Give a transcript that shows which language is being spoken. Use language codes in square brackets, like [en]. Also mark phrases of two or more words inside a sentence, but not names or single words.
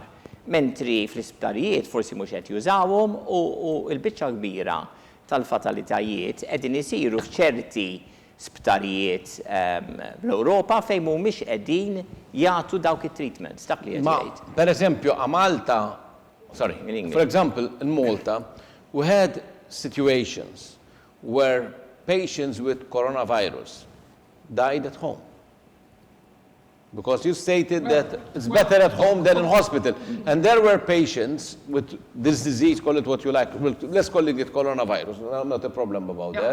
[mt] Mentri fl-isptarijiet forsi mhux qed jużawhom u l-biċċa kbira tal-fatalitajiet qegħdin isiru f'ċerti sptarijiet fl-Ewropa fejn mhumiex qegħdin jagħtu dawk it-treatments dak li qed jgħid. Per eżempju, [en] for example, in Malta, we had situations where patients with coronavirus died at home. Because you stated that it's better at home than in hospital. And there were patients with this disease, call it what you like, let's call it coronavirus, not a problem about that.